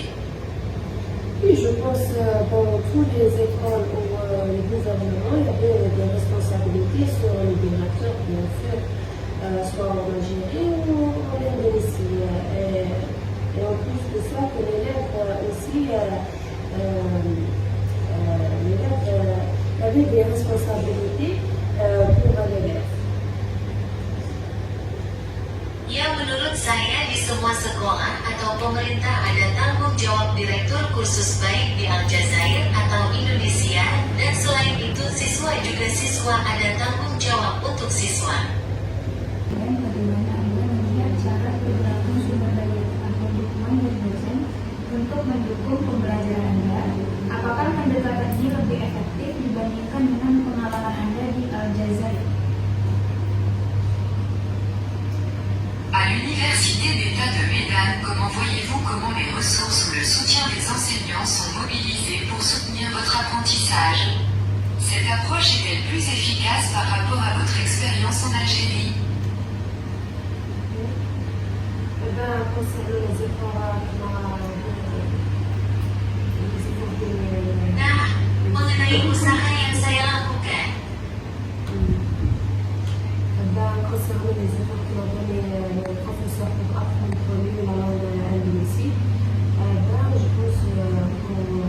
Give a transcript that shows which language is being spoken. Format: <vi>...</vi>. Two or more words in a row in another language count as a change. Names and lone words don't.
<fr>Oui, je pense dans toutes les écoles où le gouvernement il y avait des responsabilités sur le directeur, bien sûr, soit en Algérie ou en Indonésie. Et en plus de ça, que l'élève aussi, l'élève avait des responsabilités pour l'élève.</fr> <id>Ya, menurut saya di semua sekolah atau pemerintah ada tanggung jawab direktur kursus baik di Aljazair atau Indonesia, dan selain itu siswa juga siswa ada tanggung jawab untuk siswa. Dan bagaimana Anda melihat cara berlaku sumber daya atau dukungan dari dosen untuk mendukung pembelajaran Anda? Apakah pendekatan ini lebih efektif dibandingkan dengan pengalaman Anda di Aljazair?</id> <fr>À l'Université d'État de Médane, comment voyez-vous comment les ressources ou le soutien des enseignants sont mobilisés pour soutenir votre apprentissage? Cette approche est-elle plus efficace par rapport à votre expérience en Algérie? Concernant les efforts</fr> <id>Nah, mengenai usaha yang saya lakukan,</id> <fr>concernant les efforts que m'ont donné les professeurs pour apprendre la langue indonésie, je pense qu'on</fr>